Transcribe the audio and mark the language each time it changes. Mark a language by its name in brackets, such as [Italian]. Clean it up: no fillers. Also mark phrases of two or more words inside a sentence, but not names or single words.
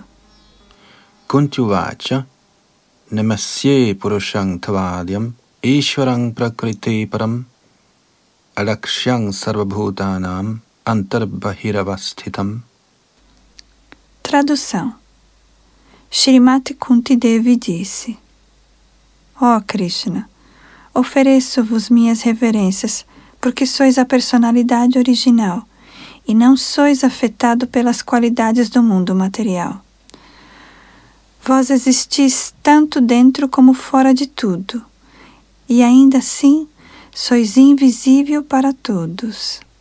[Sanskrit] कुन्त्युवाच नमस्ये पुरुषं तवाद्यम् ईश्वरं प्रकृति परम् अलक्ष्यं सर्वभूतानाम् अन्तर्भहिरवस्थितम्. [Portuguese] Tradução. Shrimati Kunti Devi disse: Ó Krishna, ofereço-vos minhas reverências, porque sois a personalidade original, e não sois afetado pelas qualidades do mundo material. Vós existis tanto dentro como fora de tudo, e ainda assim sois invisível para todos.